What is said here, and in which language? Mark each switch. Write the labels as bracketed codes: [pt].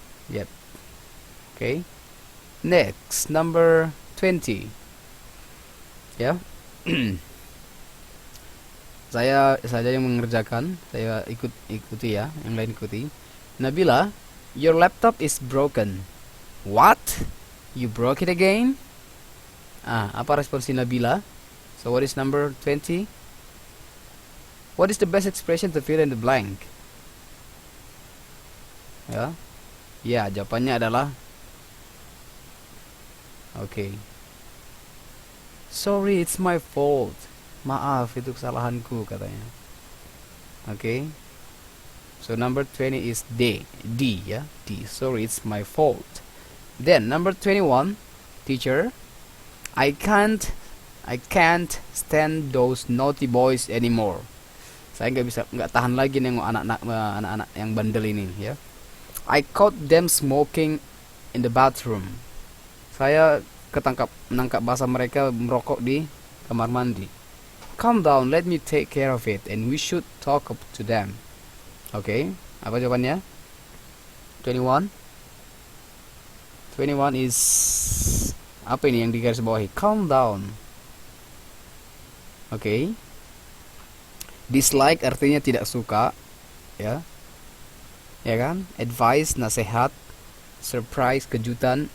[en] Yep. Okay. Next, number 20. Ya. [id] Saya saja yang mengerjakan, saya ikuti ya, yang lain ikuti. [en] Nabila, your laptop is broken. What? You broke it again? [id] Apa respon si Nabila? [en] So what is number 20? What is the best expression to fill in the blank? [id] Ya. Ya, jawabannya adalah okay. [en] Sorry, it's my fault. [id] Maaf, itu kesalahanku katanya. [en] Okay. So number 20 is D. D, ya. D. Sorry, it's my fault. Then number 21, teacher, I can't stand those naughty boys anymore. [id] Saya nggak tahan lagi nengok anak-anak yang bandel ini, ya. [en] I caught them smoking in the bathroom. [id] Saya menangkap bahasa mereka merokok di kamar mandi. [en] Calm down, let me take care of it, and we should talk to them. [id] Okay, apa jawabannya? 21. 21 is apa ini yang digaris bawahi? [en] Calm down. Okay. [id] Dislike artinya tidak suka, ya. Ya kan? Advice, nasihat. Surprise, kejutan.